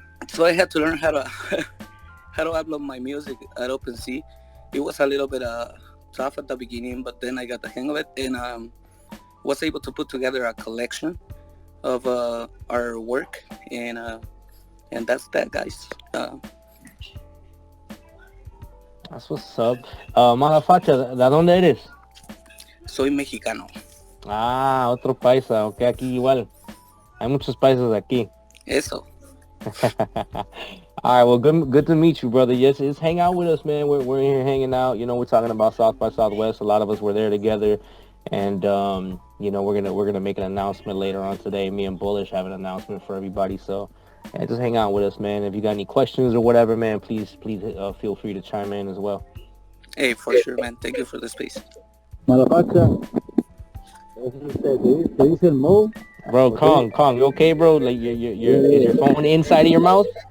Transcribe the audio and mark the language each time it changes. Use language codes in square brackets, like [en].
[en] So I had to learn how to how to upload my music at OpenSea. It was a little bit tough at the beginning, but then I got the hang of it and was able to put together a collection of our work and that's that, guys. That's what's up. [es] Malafacha, ¿de dónde eres? Soy mexicano. Ah, otro paisa, ok, aquí igual. Hay muchos paisas aquí. Eso. [en] All right, well, good to meet you, brother. Yes, just hang out with us, man. We're in here hanging out. You know, we're talking about South by Southwest. A lot of us were there together, and we're gonna make an announcement later on today. Me and Bullish have an announcement for everybody. So, yeah, just hang out with us, man. If you got any questions or whatever, man, please feel free to chime in as well. Hey, for sure, man. Thank you for the space. [es] Motherfucker, ¿te dice el Mo? [en] Bro, Kong, you okay, bro? Like, is your phone inside of your mouth?